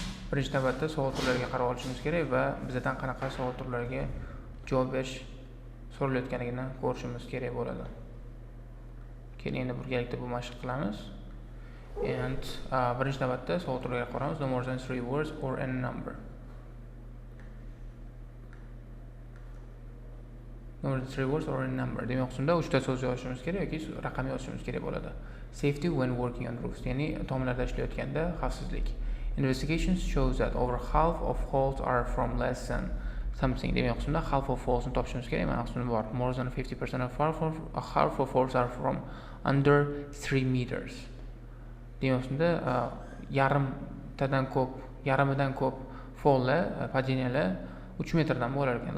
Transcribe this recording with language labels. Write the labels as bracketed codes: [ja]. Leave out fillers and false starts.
[uz] Birinchi navbatda savol turlariga qarab olishimiz kerak va bizdan qanaqa savol turlariga javob berish so'ralayotganligini ko'rishimiz kerak bo'ladi. Keling, endi birgalikda bu mashq qilamiz. And birinchi navbatda savol turlariga qaraymiz. [en] No more than 3 words or any number. No more than 3 words or any number. [uz] Demak, unda 3 ta so'z yozishimiz kerak yoki raqam yozishimiz kerak bo'ladi. [en] Safety when working on roofs, [uz] ya'ni tomlarda ishlayotganda xavfsizlik. [en] Investigations shows that over half of faults are from less than something. [uz] Demak, unda [en] half of faults [uz] ni topishimiz kerak. Mana unda bor. [en] More than 50% of half of faults are from under 3 meters. [uz] Demak, unda yarimidan ko'p faullar, padeniyalar 3 metrdan bo'lar ekan.